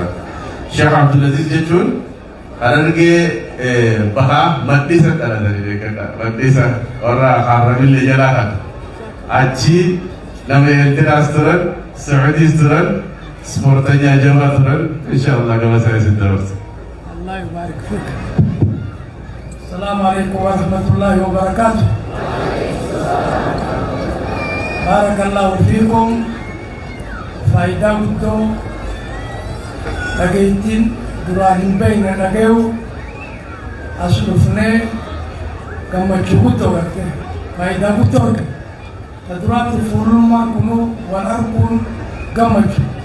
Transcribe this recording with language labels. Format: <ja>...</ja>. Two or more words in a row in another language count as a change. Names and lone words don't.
<om>Sheekh Abdul Aziz jechuun Harargee bahaa maddisa dhalatanii beekadha. Maddisa warra Harramillee jalaa kan achi nama Eertiraas turan, Sacuudiis turan, ispoortanyaa jabaa turan inshaallah gama isaa isin dabarsa.</om> <ar>الله يبارك فيك. السلام عليكم ورحمة الله وبركاته. بارك الله فيكم.</ar> <om>Faayidaa guddoo dhageettiin duraan hin beekne dhageewu as dhufnee gammachuu guddoo garte faayidaa guddoo argate. Ta duraatti fuulummaa kunuu wal arguun gammachuu.</om>